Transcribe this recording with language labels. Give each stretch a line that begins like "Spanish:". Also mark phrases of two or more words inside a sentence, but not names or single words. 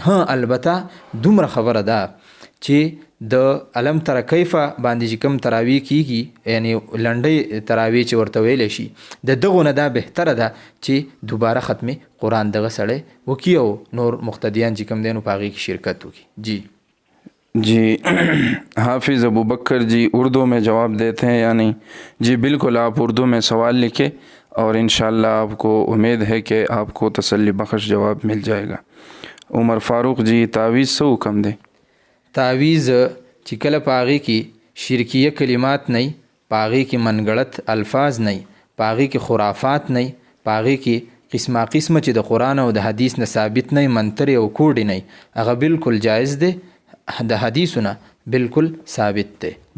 Pashto: ها البته دومره خبره ده چې د علم تر کیفه باندې چې کوم تراویح کیږي یعنی لنډۍ تراویح چې ورته ویلی شي د دغو نه دا بهتره ده چې دوباره ختم قرآن دغه سړی وکړي او نور مقتدیان چې کوم دی نو په هغې کې شرکت وکړي.
Urdu: جی حافظ ابو بکر جی اردو میں جواب دیتے ہیں یا نہیں؟ جی بالکل، آپ اردو میں سوال لکھیں اور انشاءاللہ آپ کو امید ہے کہ آپ کو تسلی بخش جواب مل جائے گا. عمر فاروق جی تعویذ سے حکم دے؟
Pashto: تعویذ چې کله په هغې کې شرکیه کلمات نه، په هغې کې منګړت الفاظ نه، په هغې کې خرافات نه، په هغې کې قسمه قسمه چې د قرآن او د حدیث نه ثابت نه، منترې او کوډې نه، هغه بالکل جایز دی، د حدیثونه بالکل ثابت دی.